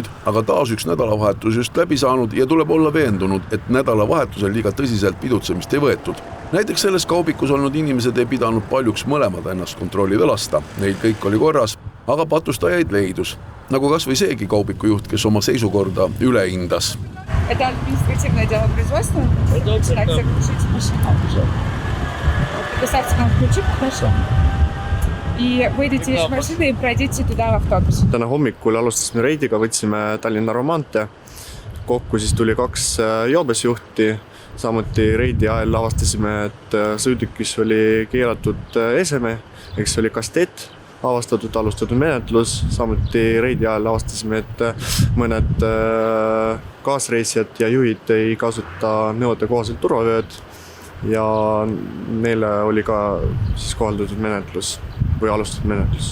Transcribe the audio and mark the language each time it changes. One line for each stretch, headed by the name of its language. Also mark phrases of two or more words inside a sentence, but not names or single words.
Estonian: Aga taas üks nädalavahetus just läbi saanud ja tuleb olla veendunud, et nädalavahetusel liiga tõsiselt pidutsemist ei võetud. Näiteks selles kaubikus olnud inimesed ei pidanud paljuks mõlemad ennast kontrollida lasta. Neil kõik oli korras, aga patustajaid leidus. Nagu kas või seegi kaubikujuht, kes oma seisukorda üle hindas.
Russian: Это административное дело производства? Так, заглушите машину. Поставьте нам ключик, хорошо. И выйдете из машины и пройдите туда в автобус.
Estonian: Täna hommikul alustasime reidiga, võtsime Tallinna Romaantee. Kokku siis tuli 2 joobesjuhti. Samuti reidi ajal avastasime, et sõidukis oli keelatud eseme, eks oli kastet, alustatud menetlus. Samuti reidi ajal avastasime, et mõned kaasreisijad ja juhid ei kasuta nõuete kohaselt turvavööd ja neile oli ka siis kohaldatud menetlus või alustatud menetlus.